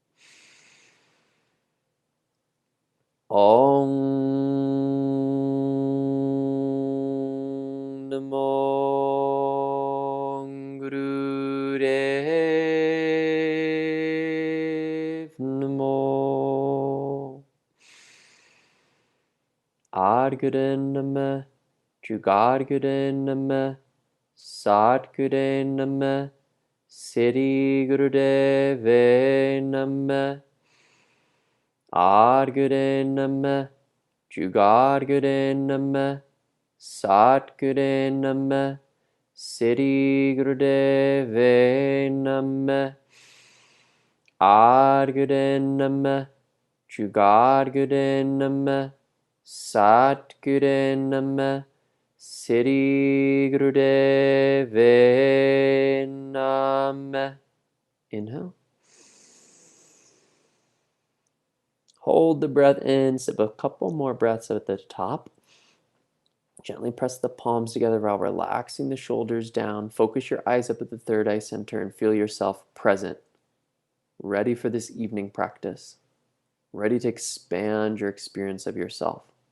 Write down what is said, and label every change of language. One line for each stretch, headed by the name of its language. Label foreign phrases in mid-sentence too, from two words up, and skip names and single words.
Sanskrit: Om Namo Gurudev Namo. Adguru Nama, Jugadguru Nama, Satguru Nama, Siddhi Gurudeve Nama. Adguru Nama, Jugadguru Nama, Satguru Nama, Siddhi Gurudeve Nama. Adguru Nama, Jugadguru Nama, Satguru Nama, Siddhi Gurudeve Nama.
English: Inhale. Hold the breath in, sip a couple more breaths at the top. Gently press the palms together while relaxing the shoulders down. Focus your eyes up at the third eye center and feel yourself present, ready for this evening practice, ready to expand your experience of yourself.